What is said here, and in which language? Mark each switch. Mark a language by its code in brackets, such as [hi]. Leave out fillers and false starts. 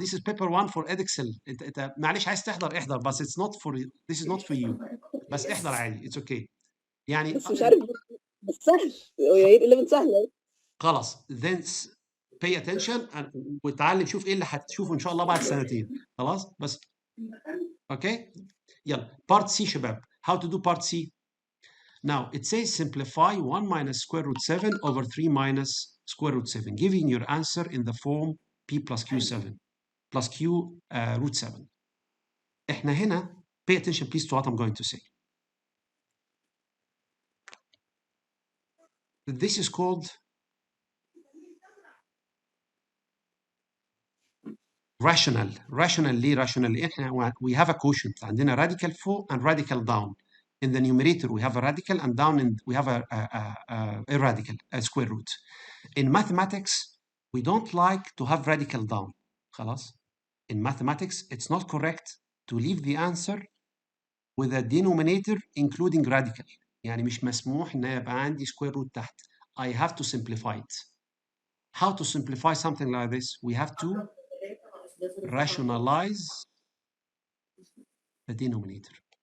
[en] This is paper 1 for Edexcel. [ar] انت معلش عايز تحضر احضر بس [en] it's not for this is not for you. [ar] بس احضر عادي [en] it's okay. [ar] يعني بس مش عارف، بس سهل يعني 11 سهله. خلاص [en] then pay attention [ar] وتعلم شوف ايه اللي هتشوفه ان شاء الله بعد سنتين. خلاص بس اوكي يلا part C شباب. [en] How to do part C? Now it says simplify 1 minus square root 7 over 3 minus square root 7, giving your answer in the form P plus Q7 plus Q root 7. [ar] احنا هنا [en] pay attention please to what I'm going to say. This is called rational. [ar] ليه [en] rational؟ [ar] احنا [en] we have a quotient [ar] عندنا [en] radical [ar] فوق [en] and radical down. In the numerator we have a radical and down we have a radical, a square root. In mathematics we don't like to have radical down. [ar] خلاص. [en] In mathematics it's not correct to leave the answer with a denominator including radical. [ar] يعني مش مسموح ان يبقى عندي square root تحت. [en] I have to simplify it. How to simplify something like this? We have to rationalize the denominator.